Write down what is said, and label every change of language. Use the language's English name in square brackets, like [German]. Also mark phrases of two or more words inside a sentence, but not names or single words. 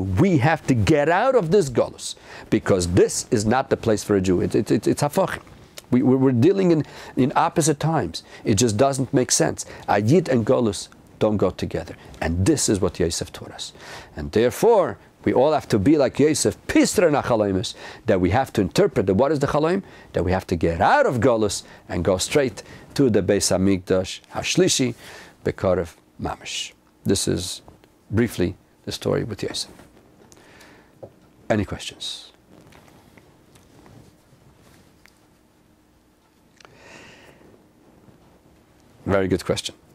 [English] We have to get out of this galus, because this is not the place for a Jew. It's hafach. We're dealing in opposite times. It just doesn't make sense. A Yid and galus don't go together. And this is what Yosef taught us. And therefore, we all have to be like Yosef, [Hebrew] פתרון חלומות, [English] that we have to interpret that what is the chaloim? That we have to get out of galus and go straight to the [Hebrew] בית המקדש השלישי בקרוב ממש. [English] This is briefly the story with Yosef. Any questions? Very good question.